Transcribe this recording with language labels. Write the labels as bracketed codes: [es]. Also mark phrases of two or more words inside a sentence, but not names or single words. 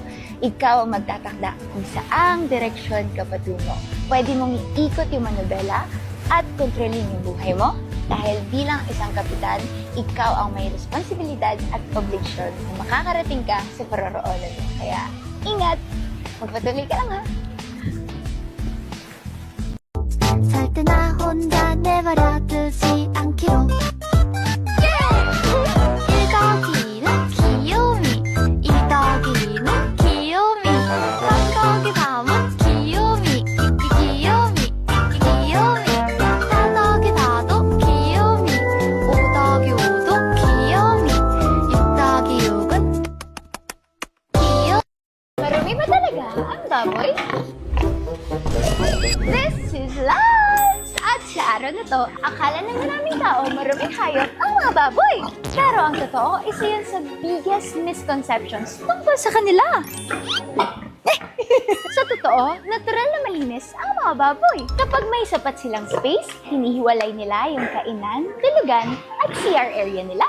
[tl] Ikaw ang magtatakda kung saang direksyon ka patungo. Pwede mong iikot yung manobela at kontrolin yung buhay mo. Dahil bilang isang kapitan, ikaw ang may responsibilidad at obligasyon na makakarating ka sa paroroonan mo. Kaya, ingat! Magpatuloy ka lang ha! [ko] 살때나 혼자 내버려두지 않기로 1 더하기는 귀요미 2 더하기는 귀요미 3 더하기 3은 귀요미 귀요미 귀요미 4 더하기 4도 귀요미 5 더하기 5도 귀요미 6 더하기 6은 귀요미 [tl] Marami ba talaga ang baboy? [en] This is Lance! [tl] At sa araw na to, akala ng maraming tao maraming hayop ang mga baboy. Pero ang totoo, isa yan sa [en] biggest misconceptions [tl] tungkol sa kanila. Sa totoo, natural na malinis ang mga baboy. Kapag may sapat silang space, hinihiwalay nila yung kainan, tulugan, at [en] CR area [tl] nila.